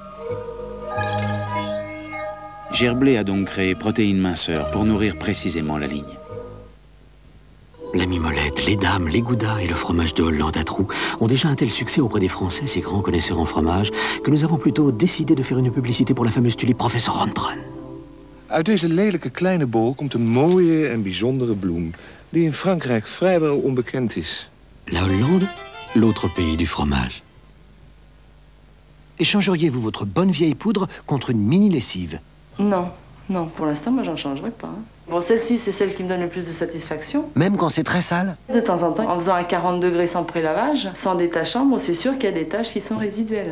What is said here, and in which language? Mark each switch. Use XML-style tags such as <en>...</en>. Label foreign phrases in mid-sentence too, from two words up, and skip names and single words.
<fr>Gerblé a donc créé Protéines Minceur pour nourrir précisément la ligne. La mimolette, les dames, les goudas et le fromage de Hollande à trous ont déjà un tel succès auprès des Français, ces grands connaisseurs en fromage, que nous avons plutôt décidé de faire une publicité pour la fameuse tulipe Professor Rondron.</fr> <nl>Uit deze lelijke kleine bol komt een mooie en bijzondere bloem, die in Frankrijk vrijwel onbekend is.</nl> <fr>La Hollande, l'autre pays du fromage. Échangeriez-vous votre bonne vieille poudre contre une mini lessive? Non, non, pour l'instant, moi, j'en changerai pas. Bon, celle-ci, c'est celle qui me donne le plus de satisfaction. Même quand c'est très sale? De temps en temps, en faisant un 40 degrés sans prélavage, sans détachant, bon, c'est sûr qu'il y a des taches qui sont résiduelles.</fr>